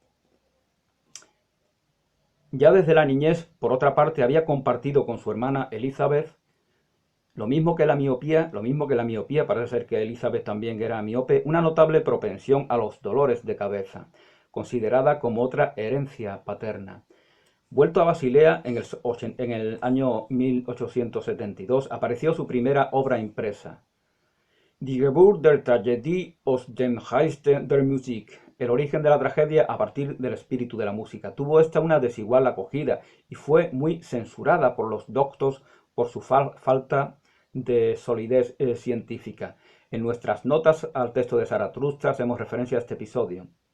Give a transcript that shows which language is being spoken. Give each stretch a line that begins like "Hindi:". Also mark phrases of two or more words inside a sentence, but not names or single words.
Spanish: Ya desde la niñez, por otra parte, había compartido con su hermana Elizabeth lo mismo que la miopía, parece ser que Elizabeth también era miope, una notable propensión a los dolores de cabeza, considerada como otra herencia paterna. Vuelto a Basilea en el año 1872, apareció su primera obra impresa, Die Geburt der Tragödie aus dem Geist der Musik, el origen de la tragedia a partir del espíritu de la música. Tuvo esta una desigual acogida y fue muy censurada por los doctos por su falta de solidez científica. En nuestras notas al texto de Zaratustra hacemos referencia a este episodio.